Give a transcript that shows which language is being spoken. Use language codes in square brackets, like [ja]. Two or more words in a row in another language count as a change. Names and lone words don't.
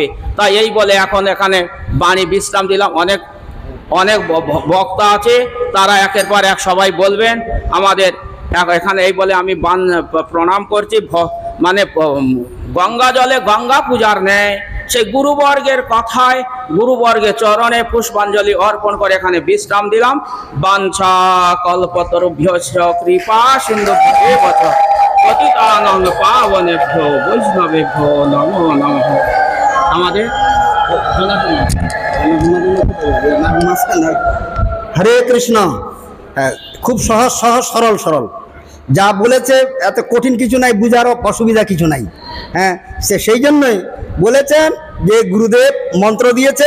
[bn] তাই এই বলে এখন এখানে বাণী বিশ্রাম দিলাম। অনেক বক্তা আছে, তারা একের পর এক সবাই বলবেন। আমাদের এখানে এই বলে আমি প্রণাম করছি। মানে গঙ্গা জলে গঙ্গা পূজার ন্যায় সেই গুরুবর্গের কথায়, গুরুবর্গের চরণে পুষ্পাঞ্জলি অর্পণ করে এখানে বিশ্রাম দিলাম। [sa] বাঞ্ছা কল্পতরুভ্যশ্চ কৃপা সিন্ধুভ্যেব চ পতিতানাং পাবনেভ্যো বৈষ্ণবেভ্যো নমো নমঃ। [bn] আমাদের [sa] হরে কৃষ্ণ। [bn] খুব সহজ সহজ সরল সরল যা বলেছে, এত কঠিন কিছু নাই, বুঝারও অসুবিধা কিছু নাই। হ্যাঁ, সেই জন্যই বলেছেন যে গুরুদেব মন্ত্র দিয়েছেন।